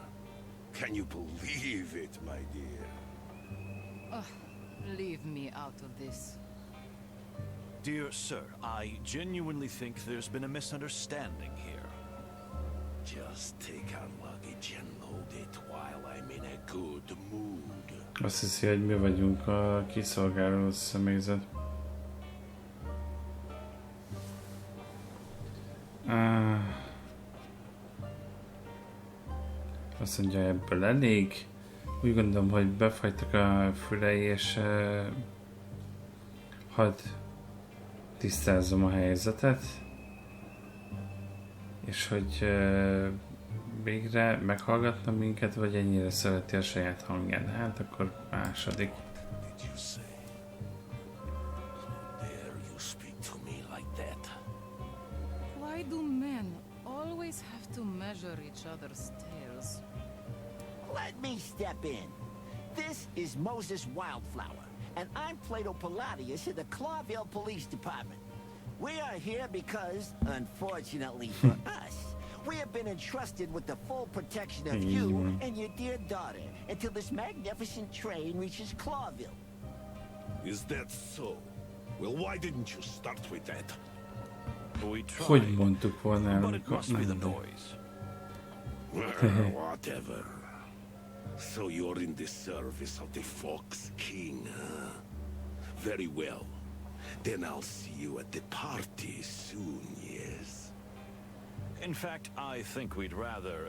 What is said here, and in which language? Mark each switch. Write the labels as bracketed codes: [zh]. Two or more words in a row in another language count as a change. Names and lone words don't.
[en] Can you believe it, my dear? Leave me out of this. Dear sir, I genuinely think there's been a misunderstanding here. Just take our luggage and load it while I'm in a good mood. [hu] Azt hiszi, hogy mi vagyunk a kiszolgáló személyzet. Azt mondja, ebből elég. Úgy gondolom, hogy befagytak a fülei, és hadd tisztázzam a helyzetet. És hogy végre meghallgatna minket, vagy ennyire szereti a saját hangját. Hát akkor második. [en] Did you say? Dare you speak to me like that? Why do men always have to measure each other's tails? Let me step in. This is Moses Wildflower, and I'm Plato Palladius of the Clawville Police Department. We are here because, unfortunately for us, we have been entrusted with the full protection of you and your dear daughter until this magnificent train reaches Clawville. Is that so? Well, why didn't you start with that? We tried, [hu] Hogy mondtuk volna el, [en] but it must be the [hu] nem, [en] noise. Well, whatever. So you're in the service of the Fox King, huh? Very well. Then I'll see you at the party soon, yes? In fact, I think we'd rather...